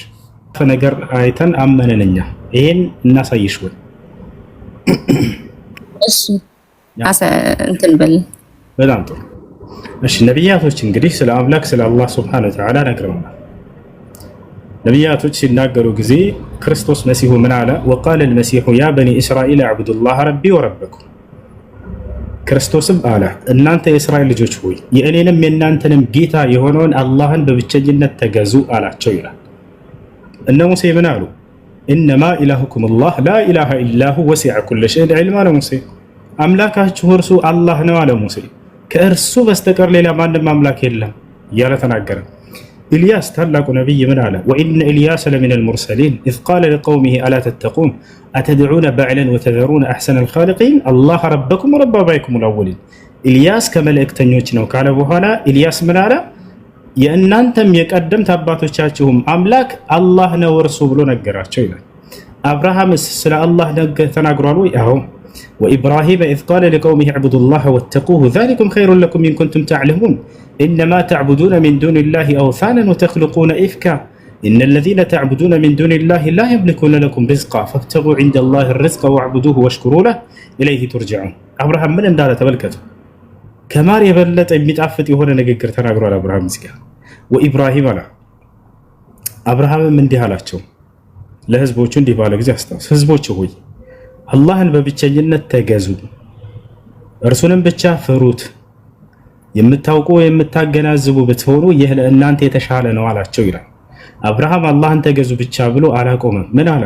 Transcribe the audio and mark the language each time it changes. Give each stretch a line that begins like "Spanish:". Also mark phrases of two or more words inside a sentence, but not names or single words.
Amharic: ነገር አይተን አመነንኛ። ይሄን እናሳይሽ ወይ? እሺ እንትን በል። በጣም ጥሩ። እሺ ነብያቶች እንግዲህ ስለ አምላክ ስለ አላህ
Arabic: سبحانه وتعالى
Amharic: ነግረውናል። ነብያቶች ሲናገሩ ጊዜ ክርስቶስ መሲሁ ምን አለ?
Arabic: وقال المسيح يا بني اسرائيل اعبدوا الله ربي وربكم።
Amharic: ክርስቶስም አለ እናንተ የእስራኤል ልጆች ሆይ የእኔንም የእናንተንም ጌታ የሆነውን አላህን በብቸኝነት ተገዙ አላቸው ይላል። እነ ሙሴ ምን አሉ?
Arabic: انما الهكم الله لا اله الا هو وسع كل شيء علما
Amharic: ለሙሴ አምላካችሁ እርሱ አላህ ነው አለ ሙሴ። ከእርሱ በስተቀር ሌላ ማንም አምላክ የለም እያለ ተናገረ። ኢልያስ ታላቁ ነብይ ምን አለ?
Arabic: وإن إلياس لمن المرسلين إذ قال لقومه ألا تتقون أتدعون بعلا وتذرون أحسن الخالقين الله ربكم ورب آبائكم الأولين።
Amharic: ኢልያስ ከመልእክተኞች ነው ካለ በኋላ ኢልያስ ምን አለ? የእናንተም የቀደምት አባቶቻችሁም አምላክ አላህ ነው እርሱ ብሎ ነገራቸው ይላል። አብርሃምስ ስለ አላህ ተናግሯል ወይ?
Arabic: አዎ። وإبراهيم إذ قال لقومه اعبدوا الله واتقوه ذلكم خير لكم إن كنتم تعلمون إنما تعبدون من دون الله أوثانا وتخلقون إفكا إن الذين تعبدون من دون الله لا يملكون لكم رزقا فابتغوا عند الله الرزق واعبدوه واشكروا له إليه ترجعون። أبراهام من
Amharic: እንዳለ ተመልከቱ። ከማር የበለጠ የሚጣፍጥ የሆነ ንግግር ተናግሯል አብርሃም እዚህ ጋር። ወኢብራሂም አለ አብርሃምም እንዲህ አላቸው ለህዝቦቹ እንዲህ ባለ ጊዜ አስታውስ፣ ህዝቦች ሆይ አላህን በብቸኝነት ተገዙ፣ እርሱንም ብቻ ፍሩት፣ የምታውቁ የምታገናዝቡ ብትሆኑ ይህ ለእናንተ የተሻለ ነው አላቸው ይላል። አብርሃም አላህን ተገዙ ብቻ ብሎ አላቆመም። ምን አለ?